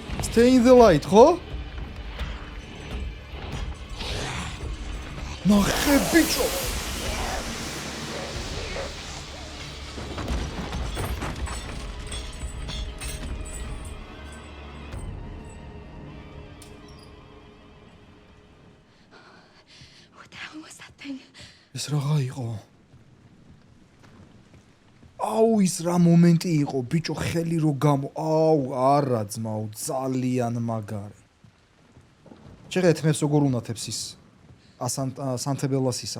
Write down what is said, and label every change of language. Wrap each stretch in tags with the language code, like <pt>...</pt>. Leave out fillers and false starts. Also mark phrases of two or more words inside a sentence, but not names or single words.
<en>Stay in the light,</en> <ka>ხო? ნახე ბიჭო.</ka> <en>What the hell was that thing?</en> <ka>ეს რაღა იყო? აუ ის რა მომენტი იყო, ბიჭო, ხელი რო გამო. აუ, არა ძმაო, ძალიან მაგარი. შეგეთ მე როგორ უნათებს ის სანთებელასისა.</ka>